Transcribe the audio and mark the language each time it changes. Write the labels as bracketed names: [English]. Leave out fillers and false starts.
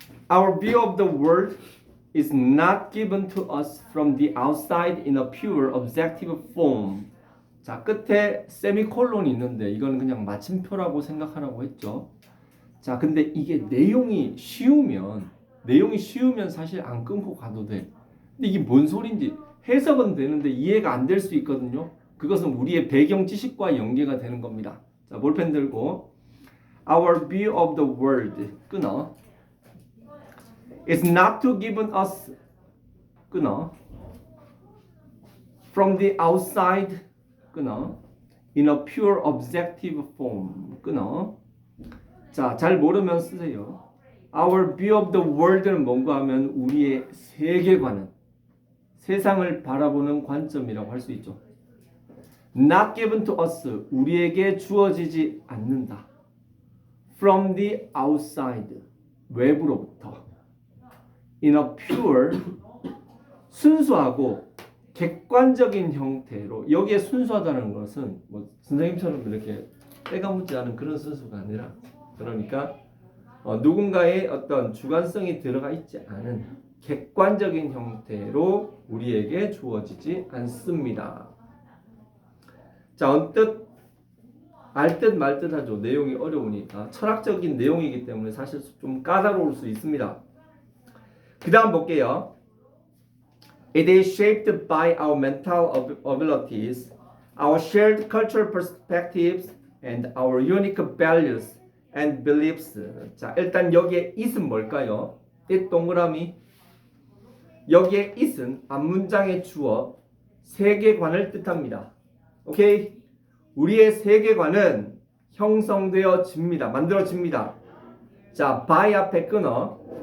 [English] Our view of the world is not given to us from the outside in a pure objective form. [Korean] 자, 끝에 세미콜론이 있는데 이건 그냥 마침표라고 생각하라고 했죠. 자, 근데 이게 내용이 쉬우면 사실 안 끊고 가도 돼. 근데 이게 뭔 소린지 해석은 되는데 이해가 안 될 수 있거든요. 그것은 우리의 배경 지식과 연계가 되는 겁니다. 자, 볼펜 들고 [English] Our view of the world [Korean] 끊어. [English] It's not to given us 끊어. From the outside 끊어. In a pure objective form 끊어. [Korean] 자, 잘 모르면 쓰세요. [English] Our view of the world [Korean] 는 뭔가 하면 우리의 세계관은 세상을 바라보는 관점이라고 할 수 있죠. [English] Not given to us [Korean] 우리에게 주어지지 않는다. [English] From the outside [Korean] 외부로부터. [English] In a pure [Korean] 순수하고 객관적인 형태로 여기에 순수하다는 것은 뭐 선생님처럼 이렇게 때가 묻지 않은 그런 순수가 아니라 그러니까 누군가의 어떤 주관성이 들어가 있지 않은 객관적인 형태로 우리에게 주어지지 않습니다. 자, 언뜻 알 듯 말 듯 하죠. 내용이 어려우니까 철학적인 내용이기 때문에 사실 좀 까다로울 수 있습니다. 그 다음 볼게요. [English] It is shaped by our mental abilities, our shared cultural perspectives, and our unique values and beliefs. [Korean] 자, 일단 여기에 it은 뭘까요? it 동그라미. 여기에 it은 앞문장의 주어 세계관을 뜻합니다. 오케이? 우리의 세계관은 형성되어집니다. 만들어집니다. 자, by 앞에 끊어.